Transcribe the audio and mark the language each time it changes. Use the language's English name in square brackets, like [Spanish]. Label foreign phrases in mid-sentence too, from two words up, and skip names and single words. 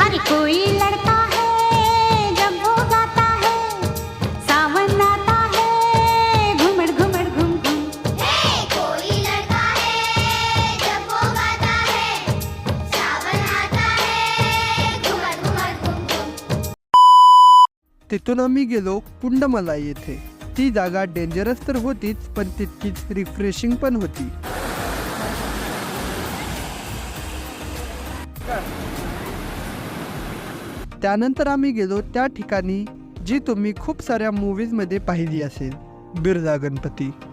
[Hindi] अरे कोई लड़ता है जब वो गाता है, सावन आता है घुमड़ घुमड़ घुम घुम. हे कोई लड़का है जब वो गाता है, सावन आता है घुमर घुमर घुम घुम. [Marathi] तिथून आम्ही गेलो कुंडमला येथे. ती जागा डेंजरस तर होतीच पण तितकीच रिफ्रेशिंग पण होती. त्यानंतर आम्ही गेलो त्या ठिकाणी जी तुम्ही खूप साऱ्या मूवीज मध्ये पाहिली असेल, बिरला गणपती.